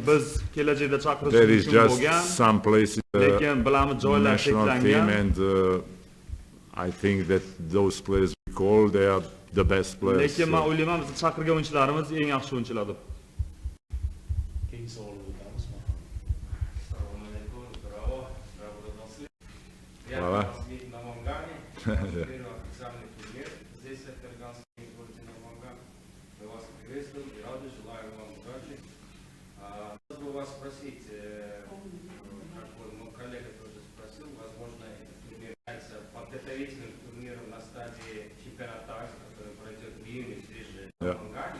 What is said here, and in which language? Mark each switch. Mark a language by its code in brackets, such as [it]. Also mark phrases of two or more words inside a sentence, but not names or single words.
[uz] biz kelajakda chaqirish [en] there is [uz] mumkin [en] just [uz] bo'lgan. [en] some places [uz] Lekin bilamiz joylar [en] national team, [uz] cheklangan. [en] and I think that those players we call, they are the best players. [uz] Lekin men o'ylayman biz chaqirgan o'yinchilarimiz eng yaxshi o'yinchilardir. Keyingi savolga o'tamiz. Assalomu alaykum, bravo, Hvala. [ru] на Мангане. Первый официальный турнир здесь, в Ферганском городе на Манган. Мы вас приветствуем и рады, желаем вам удачи. Хотел бы вас спросить, как мой коллега тоже спросил, возможно, этот турнир является подготовительным турниром на стадии чемпионата Азии, который пройдет в июне здесь же на Мангане.